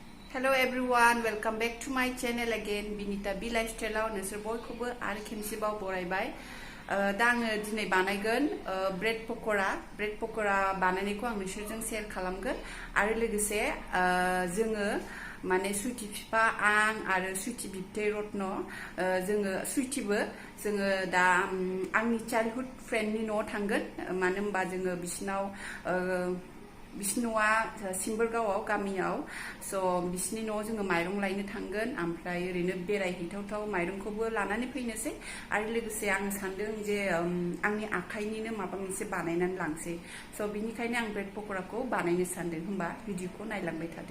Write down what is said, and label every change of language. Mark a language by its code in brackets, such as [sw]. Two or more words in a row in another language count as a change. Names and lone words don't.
[en] Hello everyone, welcome back to my channel again. [brx] Binita B Lifestyle नोंसोर बयखौबो आरो खेमसेबाव बरायबाय। दा आङो दिनै बानायगोन ब्रेड पक'रा बानायनायखौ आं नोंसोरजों शेयार खालामगोन आरो लोगोसे जोङो माने सुइटि फिफा आं आरो सुइटि बिबथै रत्न जोङो सुइटिबो जोङो दा आंनि [en] childhood friend [brx] न'आव थांगोन मानो होनबा जोङो बिसिनाव बिसिनि न'आ सिम्बोरगावआव गामियाव स' बिसिनि न'आव जोङो माइरं लायनो थांगोन ओमफ्राय ओरैनो बेरायहैथावथाव माइरंखौबो लानानै फैनोसै आरो लोगोसे आं सानदों जे आंनि आखाइनिनो माबा मोनसे बानायनानै लांसै स' बिनिखायनो आं ब्रेड पक'राखौ बानायनो सानदों होनबा भिडिअखौ नायलांबाय थादो।